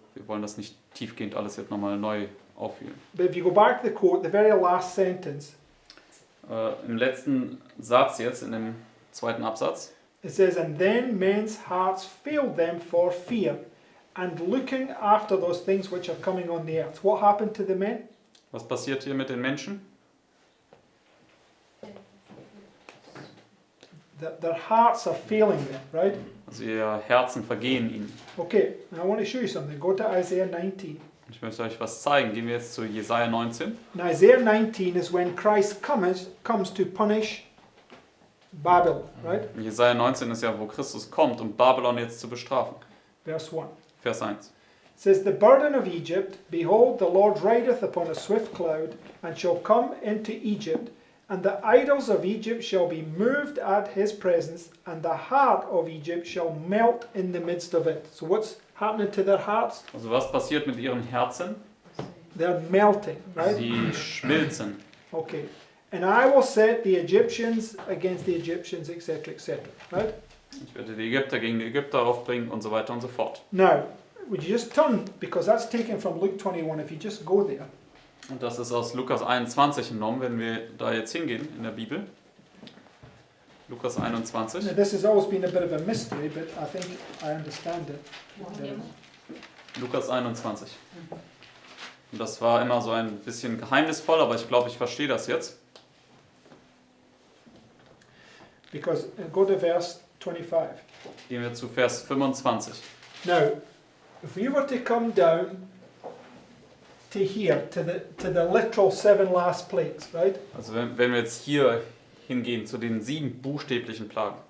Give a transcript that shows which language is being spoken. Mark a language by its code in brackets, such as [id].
[de] Wir wollen das nicht tiefgehend alles jetzt nochmal neu aufführen. [en] But if you go back to the quote, the very last sentence, [de] Im letzten Satz jetzt, in dem zweiten Absatz, [en] it says, "And then men's hearts failed them for fear, and looking after those things which are coming on the earth." What happened to the men? [de] was passiert hier mit den Menschen? [en] Their hearts are failing them, right? [de] Also ihr Herzen vergehen ihnen. [en] Okay, now I want to show you something. Go to Isaiah 19. [de] Ich möchte euch was zeigen. Gehen wir jetzt zu Jesaja 19. [en] Now, Isaiah 19 is when Christ comes to punish Babylon, right? [de] In Jesaja 19 ist ja, wo Christus kommt, um Babylon jetzt zu bestrafen. [en] Verse 1. [de] Vers 1. [en] It says, "The burden of Egypt, behold, the Lord rideth upon a swift cloud, and shall come into Egypt, and the idols of Egypt shall be moved at his presence, and the heart of Egypt shall melt in the midst of it." So what's happening to their hearts? [de] Also was passiert mit ihren Herzen? [en] They're melting, right? [de] Sie schmilzen. [en] Okay. And I will set the Egyptians against the Egyptians, etc., etc. Right? [de] Ich werde die Ägypter gegen die Ägypter aufbringen und so weiter und so fort. [en] Now, would you just turn, because that's taken from Luke 21, if you just go there. [de] Und das ist aus Lukas 21 entnommen, wenn wir da jetzt hingehen in der Bibel. Lukas 21. [en] Now, this has always been a bit of a mystery, but I think I understand it. [de] Lukas 21. Und das war immer so ein bisschen geheimnisvoll, aber ich glaube, ich verstehe das jetzt. [en] Because go to verse 25. [de] Gehen wir zu Vers 25. [en] Now, if we were to come down to here, to the literal 7 last plagues, right? [de] Also wenn wir jetzt hier hingehen zu den 7 buchstäblichen Plagen.